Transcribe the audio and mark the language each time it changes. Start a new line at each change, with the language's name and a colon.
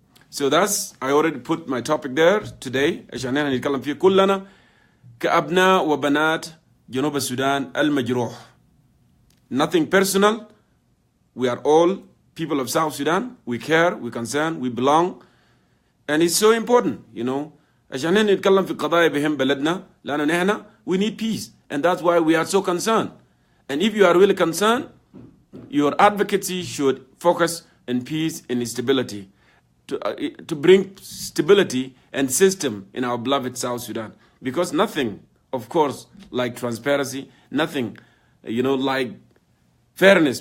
English: So that's, I already put my topic there today
Arabic: عشان احنا نتكلم فيه كلنا كأبناء وبنات جنوب السودان المجروح.
English: Nothing personal. We are all people of South Sudan. We care, we concern, we belong. And it's so important,
Arabic: عشان احنا نتكلم في قضايا بهم بلدنا لأنه نحن
English: we need peace. And that's why we are so concerned. And if you are really concerned, your advocacy should focus on peace and stability. To bring stability and system in our beloved South Sudan. Because nothing, of course, like transparency, nothing, like fairness.